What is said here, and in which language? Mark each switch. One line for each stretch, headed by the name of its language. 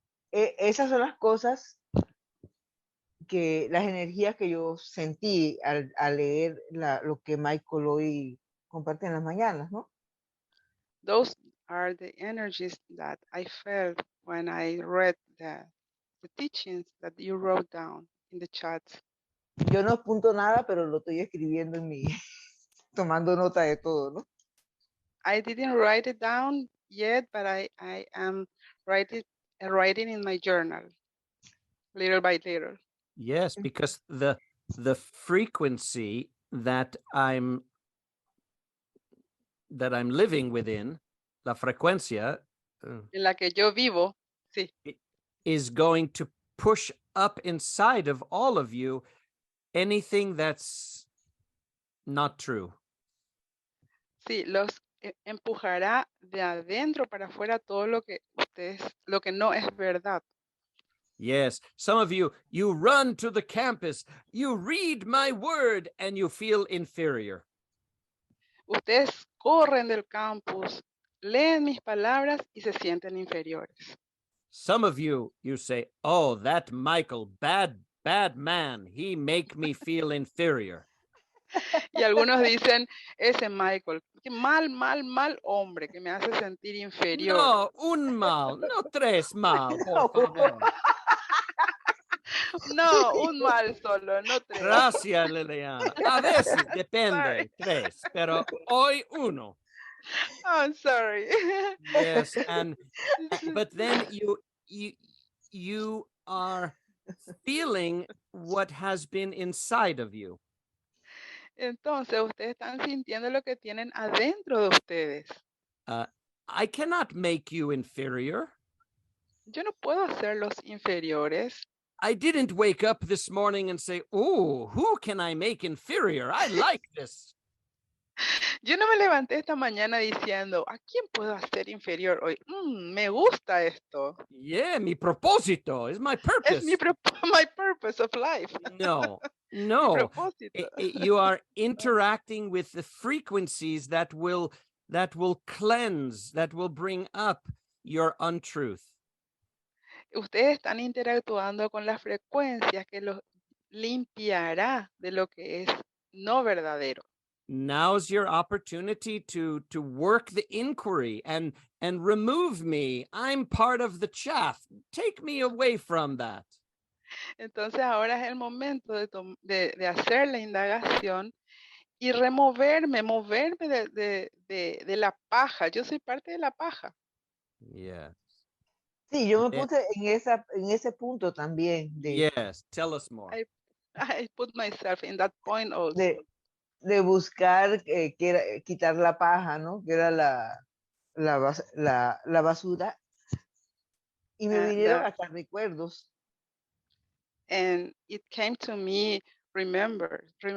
Spanish: Esas son las cosas que, las energías que yo sentí al leer lo que Michael hoy comparte en las mañanas, ¿no?
English: Those are the energies that I felt when I read the teachings that you wrote down in the chat.
Spanish: Yo no apunto nada, pero lo estoy escribiendo en mi, tomando nota de todo, ¿no?
English: I didn't write it down yet, but I am writing writing in my journal, little by little. Yes, because the frequency that I'm living within,
Spanish: la frecuencia, En la que yo vivo, sí.
English: is going to push up inside of all of you anything that's not true.
Spanish: Sí, los empujará de adentro para afuera todo lo que lo que no es verdad.
English: Yes, some of you run to the campus, you read my word, and you feel inferior.
Spanish: Ustedes corren del campus, leen mis palabras y se sienten inferiores.
English: Some of you say, oh, that Michael, bad man, he make me feel inferior.
Spanish: Y algunos dicen, ese Michael, qué mal hombre que me hace sentir inferior. No, un mal, no tres mal, por favor. No, un mal solo, no tres. Gracias, Liliana. A veces depende, tres, pero hoy uno.
English: Oh, I'm sorry. Yes, but then you are feeling what has been inside of you.
Spanish: Entonces, ustedes están sintiendo lo que tienen adentro de ustedes.
English: I cannot make you inferior.
Spanish: Yo no puedo hacerlos inferiores.
English: I didn't wake up this morning and say, oh, who can I make inferior? I like this.
Spanish: Yo no me levanté esta mañana diciendo, ¿a quién puedo hacer inferior hoy? Me gusta esto.
English: Yeah,
Spanish: mi propósito
English: is my purpose.
Spanish: Es
English: my purpose of life.
Spanish: No. Mi propósito.
English: You are interacting with the frequencies that will cleanse, that will bring up your untruth.
Spanish: Ustedes están interactuando con las frecuencias que los limpiará de lo que es no verdadero.
English: Now's your opportunity to work the inquiry and remove me. I'm part of the chaff. Take me away from that.
Spanish: Entonces ahora es el momento de hacer la indagación y moverme de la paja. Yo soy parte de la paja.
English: Yeah.
Spanish: Sí, yo me puse en ese punto también
English: Yes, tell us more. I put myself in that point also.
Spanish: De buscar quitar la paja, ¿no? Que era la basura. Y me vinieron hasta recuerdos.
English: And it came to me remembrance.